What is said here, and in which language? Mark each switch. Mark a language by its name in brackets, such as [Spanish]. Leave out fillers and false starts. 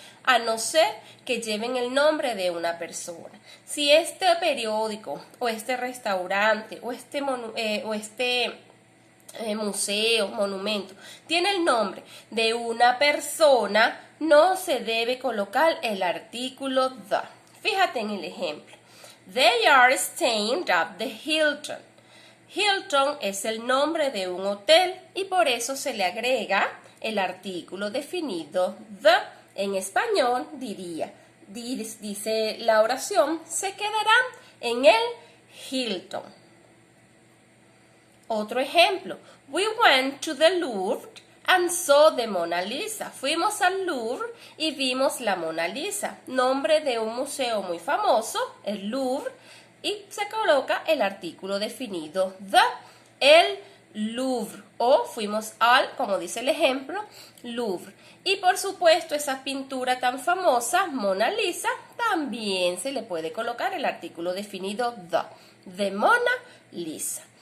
[Spanish] A no ser que lleven el nombre de una persona. Si este periódico o este restaurante o este museo, monumento, tiene el nombre de una persona, no se debe colocar el artículo the. Fíjate en el ejemplo. [English] They are staying at the Hilton. [Spanish] Hilton es el nombre de un hotel y por eso se le agrega el artículo definido the. En español dice la oración, se quedarán en el Hilton. Otro ejemplo. [English] We went to the Louvre and saw the Mona Lisa. [Spanish] Fuimos al Louvre y vimos la Mona Lisa, nombre de un museo muy famoso, el Louvre, y se coloca el artículo definido the. El Louvre o fuimos al, como dice el ejemplo, Louvre. Y por supuesto esa pintura tan famosa, Mona Lisa, también se le puede colocar el artículo definido the, de Mona Lisa.